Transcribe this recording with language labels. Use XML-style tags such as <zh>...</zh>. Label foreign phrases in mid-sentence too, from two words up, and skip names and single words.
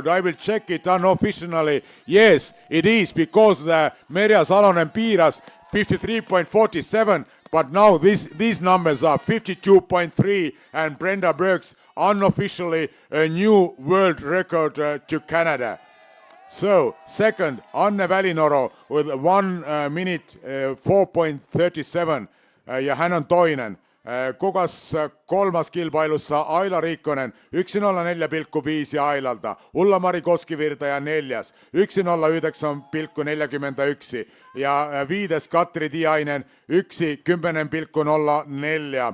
<en>I will check it unofficially. Yes, it is, because the Merja Salonen-Piira's 53.47, but now these numbers are 52.3 and Brenda Berg's unofficially a new world record to Canada. So, second, Anne Välinoro with 1 minute 4.37</en> <fi>ja hän on toinen. Kukas kolmas kilpailussa Aila Riikkonen 1.04,5 Ailalta. Ulla-Mari Koskivirta ja neljäs 1.09,41 ja viides Katri Tiainen 1.10,04.</fi>